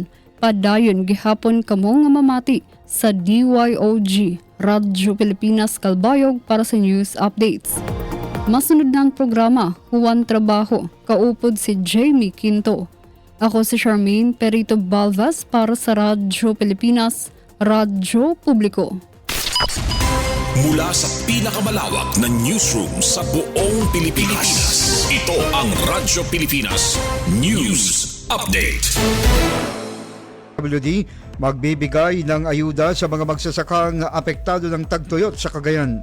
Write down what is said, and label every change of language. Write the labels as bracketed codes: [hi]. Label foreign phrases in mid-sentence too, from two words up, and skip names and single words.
[war] Padayon gihapon kamo nga mamati sa DYOG, Radyo Pilipinas Calbayog para sa [en] news updates. [war] Masunod na ang programa, Huwan Trabaho, kaupod si Jamie Quinto. [tl] Ako si Charmaine Perito Balvas para sa Radyo Pilipinas, Radyo Publiko. Mula sa pinakamalawak na newsroom sa buong Pilipinas. Ito ang Radyo Pilipinas News Update. WD magbibigay ng ayuda sa mga magsasakang apektado ng tagtuyot sa Cagayan.